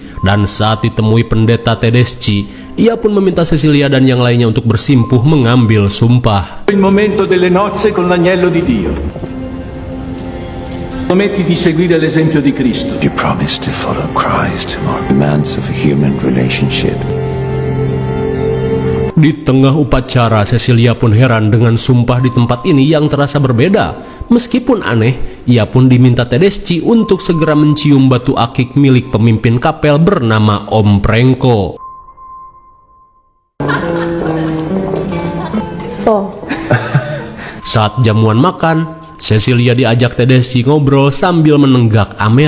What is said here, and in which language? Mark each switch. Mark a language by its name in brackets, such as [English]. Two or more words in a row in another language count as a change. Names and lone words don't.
[Indonesian] Dan saat ditemui pendeta Tedeschi, ia pun meminta Cecilia dan yang lainnya untuk bersimpuh mengambil sumpah. [Italian] Il momento delle nozze con l'agnello di Dio. Prometti di seguire l'esempio di Cristo. [English] You promise to follow Christ or demands of a human relationship. [Indonesian] Di tengah upacara, Cecilia pun heran dengan sumpah di tempat ini yang terasa berbeda. Meskipun aneh, ia pun diminta Tedeschi untuk segera mencium batu akik milik pemimpin kapel bernama Om Prenko. Saat jamuan makan, Cecilia diajak Tedeschi ngobrol sambil menenggak amer.